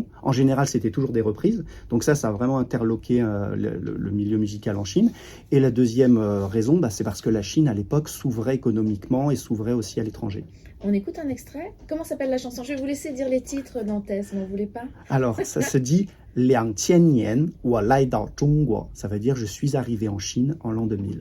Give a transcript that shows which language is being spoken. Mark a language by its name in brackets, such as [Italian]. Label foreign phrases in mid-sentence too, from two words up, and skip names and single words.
[French] En général, c'était toujours des reprises. Donc ça a vraiment interloqué le milieu musical en Chine. Et la deuxième raison, c'est parce que la Chine, à l'époque, s'ouvrait économiquement et s'ouvrait aussi à l'étranger. On écoute un extrait. Comment s'appelle la chanson? Je vais vous laisser dire les titres, Dantès, mais vous voulez pas? Alors, ça se dit « [Chinese] 2000 年我来到中国 ». [French] Ça veut dire « Je suis arrivé en Chine en l'an 2000 ».